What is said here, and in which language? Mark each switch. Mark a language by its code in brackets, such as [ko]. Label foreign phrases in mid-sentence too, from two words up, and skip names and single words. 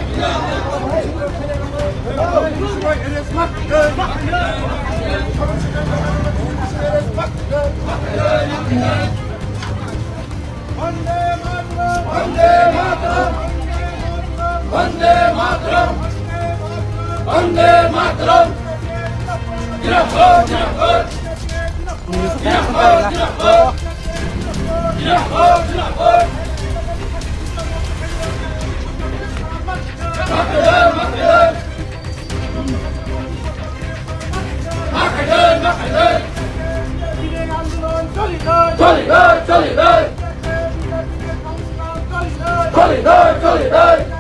[hi] वंदे मातरम वंदे मातरम वंदे मातरम वंदे मातरम जिंदाबाद जिंदाबाद जिंदाबाद जिंदाबाद जिंदाबाद जिंदाबाद Makedon Makedon Makedon Makedon Solidar Solidar Solidar Solidar